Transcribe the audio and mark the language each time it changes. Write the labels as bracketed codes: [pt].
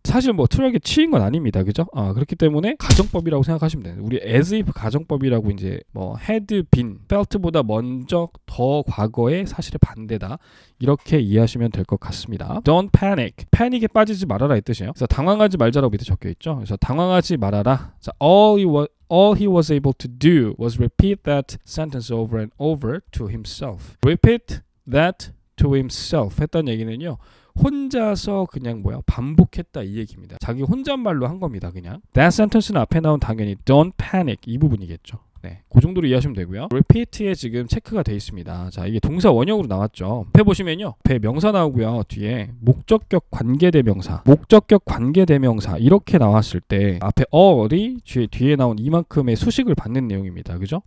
[ko] 사실 뭐 트럭에 치인 건 아닙니다. 그죠? 그렇기 때문에 가정법이라고 생각하시면 돼요. 우리 as if 가정법이라고 이제 뭐 had been felt보다 먼저 더 과거의 사실의 반대다 이렇게 이해하시면 될 것 같습니다. [en] Don't panic. [ko] 패닉에 빠지지 말아라 이 뜻이에요. 그래서 당황하지 말자라고 밑에 적혀 있죠. 그래서 당황하지 말아라. [en] 자, all he was able to do was repeat that sentence over and over to himself. Repeat that to himself [ko] 했다는 얘기는요. 혼자서 그냥 반복했다 이 얘기입니다. 자기 혼잣말로 한 겁니다. 그냥. [en] That sentence [ko] 는 앞에 나온 당연히 [en] don't panic [ko] 이 부분이겠죠. 네, 그 정도로 이해하시면 되고요. repeat에 지금 체크가 되어 있습니다. 자, 이게 동사 원형으로 나왔죠. 앞에 보시면요. 앞에 명사 나오고요. 뒤에 목적격 관계대명사, 목적격 관계대명사 이렇게 나왔을 때 앞에 all이 뒤에 나온 이만큼의 수식을 받는 내용입니다. 그죠?